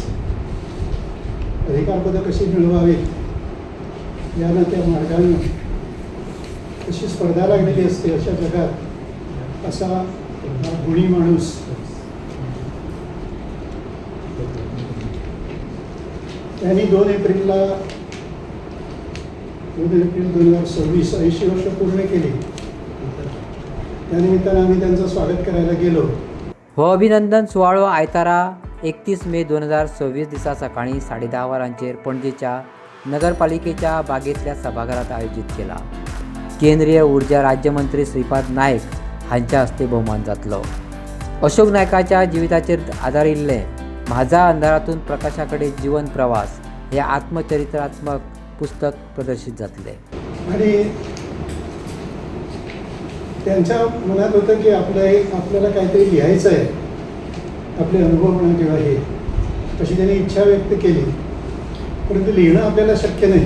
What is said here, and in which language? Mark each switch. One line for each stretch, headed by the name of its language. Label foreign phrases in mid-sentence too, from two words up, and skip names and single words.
Marathi: अधिकारपदं कशी मिळवावीत यानं त्या मार्गानं कशी स्पर्धा लागलेली असते अशा जगात असा गुणी माणूस त्यांनी 2 एप्रिल 2026 80 वर्ष पूर्ण केली। त्यानिमित्तानं आम्ही त्यांचं स्वागत करायला गेलो।
Konkani: हो अभिनंदन सुवाळो आयतारा 31 मे 2026 दिसा सकाळी 10:30 वरांचेर पणजेच्या नगरपालिकेच्या बागेंतल्या सभाघरात आयोजित केला। केंद्रीय उर्जा राज्यमंत्री श्रीपाद नायक हांच्या हस्ते भोवमान जातलो। अशोक नायकाच्या जिविताचेर आदारिल्लें म्हाजा अंधारातून प्रकाशाकडे जीवन प्रवास हे आत्मचरित्रात्मक पुस्तक प्रदर्शित जातले।
Marathi: आणि त्यांच्या मनात होतं की आपल्याला काहीतरी लिहायचं आहे, आपले अनुभव म्हणा किंवा हे अशी त्यांनी इच्छा व्यक्त केली, परंतु लिहिणं आपल्याला शक्य नाही।